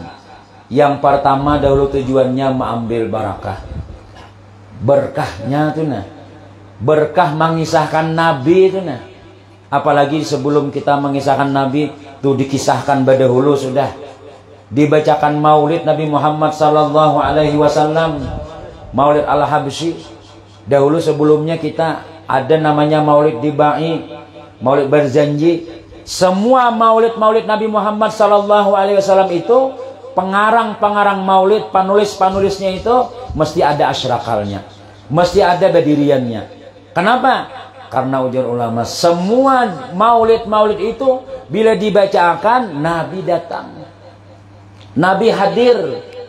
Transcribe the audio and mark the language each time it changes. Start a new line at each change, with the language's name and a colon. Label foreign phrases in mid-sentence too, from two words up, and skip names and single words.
Indonesian: Yang pertama dahulu tujuannya mengambil barakah.
Banjar: Berkahnya tuh nah. Berkah mengisahkan Nabi itu nah. Apalagi sebelum kita mengisahkan Nabi tuh dikisahkan dahulu sudah.
Indonesian: Dibacakan maulid Nabi Muhammad
Arabic: صلى الله عليه وسلم.
Indonesian: Maulid Al-Habsyi. Dahulu sebelumnya kita ada namanya Maulid Dibai, Maulid Barzanji. Semua maulid Nabi Muhammad
Arabic: صلى الله عليه وسلم
Indonesian: itu pengarang maulid, penulisnya itu mesti ada asyrakalnya, mesti ada badiriannya. Kenapa?
Banjar: Karena ujar ulama semua maulid itu bila dibacakan Nabi datang, Nabi hadir.